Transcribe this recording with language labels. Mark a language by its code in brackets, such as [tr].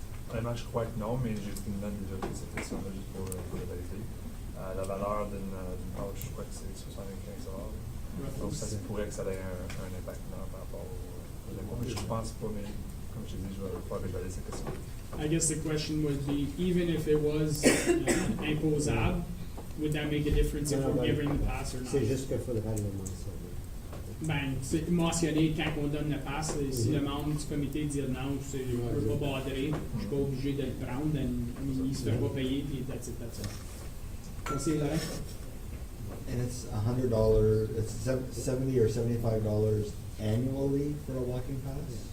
[fr] Honnêtement, je crois que non, mais j'ai une note déjà prise cette question-là juste pour le valider. La valeur d'une page, je crois que c'est 75 $. Donc, ça se pourrait que ça ait un impact par rapport aux impôts. Mais je pense pas, mais comme je t'ai dit, je vais pouvoir valider cette question. [en] I guess the question would be, even if it was imposable, would that make a difference if we're giving the pass or not? [fr] C'est juste qu'il faudra le mentionner. Ben, c'est mentionné quand on donne le pass, si le membre du comité dit non, je peux pas badrer, je suis pas obligé de le prendre, il se fait pas payer, puis [en] that's it. [fr] Conseiller Lorrain? [en] And it's $100, it's $70 or $75 annually for a walking pass?